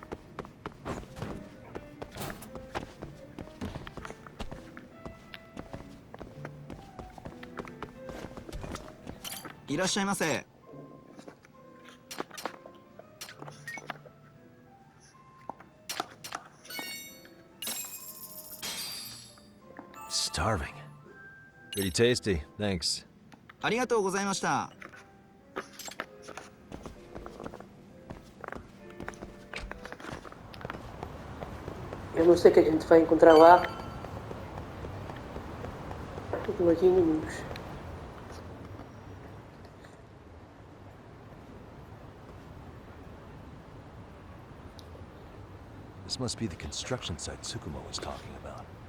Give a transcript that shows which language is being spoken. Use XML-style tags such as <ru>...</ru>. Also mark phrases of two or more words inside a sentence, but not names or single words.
<ja>Irashaimase.</ja> <en>Starving. Pretty tasty, thanks.</en> <ja>ありがとうございました。</ja> <pt>Eu não sei o que a gente vai encontrar lá. Tudo aqui inimigos.</pt> <en>This must be the construction site Tsukumo was talking about.</en>